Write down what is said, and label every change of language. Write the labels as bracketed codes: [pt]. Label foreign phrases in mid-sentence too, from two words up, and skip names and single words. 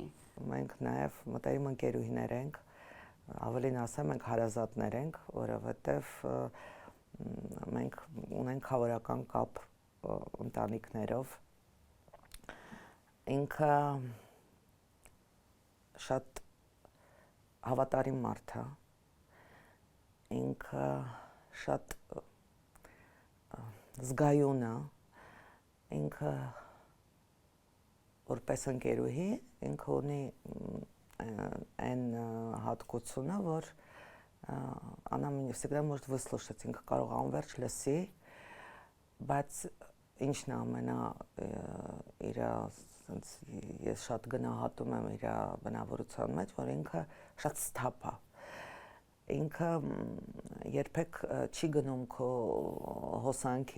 [hy] Մենք նաև մտերիմ ընկերուհիներ ենք, ավելին ասեմ, մենք հարազատներ ենք, որովհետև մենք ունենք հավերական կապ ընտանիքներով։ Ինքը շատ հավատարիմ մարդ է։ Ինքը շատ զգայուն է, ինքը որպես ընկերուհի, ինքը ունի այն հատկությունը, որ [ru] она мне всегда может выслушать, [hy] ինքը կարող անverջ լսի, բայց ինչն է ամենա իր ես շատ գնահատում եմ իր բնավորության մեջ, որ ինքը շատ սթափ է։ Ինքը երբեք չի գնում քո հոսանքի